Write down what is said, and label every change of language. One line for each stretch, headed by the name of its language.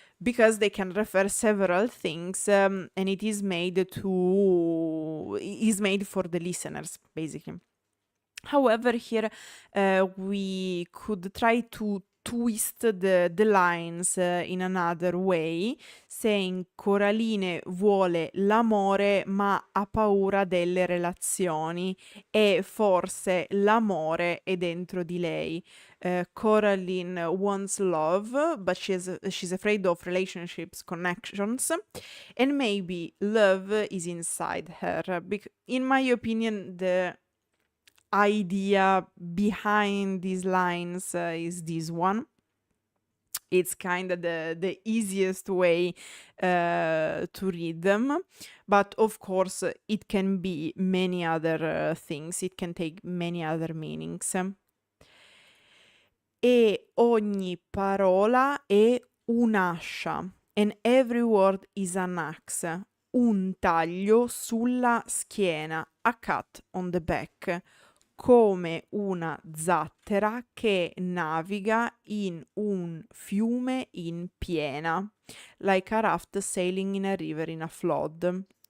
English: because they can refer several things, and it is made for the listeners, basically. However, here we could try to twist the lines in another way, saying
Italian: Coraline vuole l'amore ma ha paura delle relazioni e forse l'amore è dentro di lei.
English: Coraline wants love, but she's afraid of relationships, connections, and maybe love is inside her. In my opinion, the idea behind these lines is this one. It's kind of the easiest way to read them, but of course it can be many other things, it can take many other meanings.
Italian: E ogni parola è un'ascia,
English: and every word is an axe,
Italian: un taglio sulla schiena,
English: a cut on the back,
Italian: come una zattera che naviga in un fiume in piena,
English: like a raft sailing in a river in flood.